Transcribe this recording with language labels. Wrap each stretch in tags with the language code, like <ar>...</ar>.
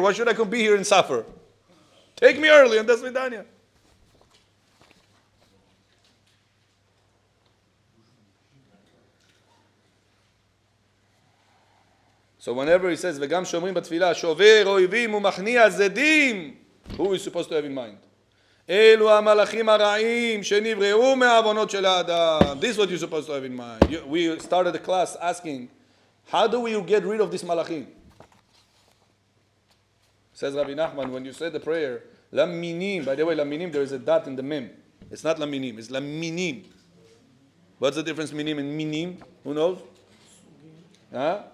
<en>Why should I come be here and suffer? Take me early and that's Vidania. So whenever he says,</en> <he>וגם שומרים בתפילה, שובר אויבים ומכניע זדים,</he> <en>who is supposed to have in mind?</en> <he>אלו המלאכים הרעים שנבראו מהעוונות של האדם.</he> <en>This is what you're supposed to have in mind. We started the class asking, how do we get rid of this malachim? Says Rabbi Nachman, when you say the prayer, laminim, by the way, laminim, there is a dot in the mem. It's not laminim, it's laminim. What's the difference minim and minim? Who knows? Huh?</en>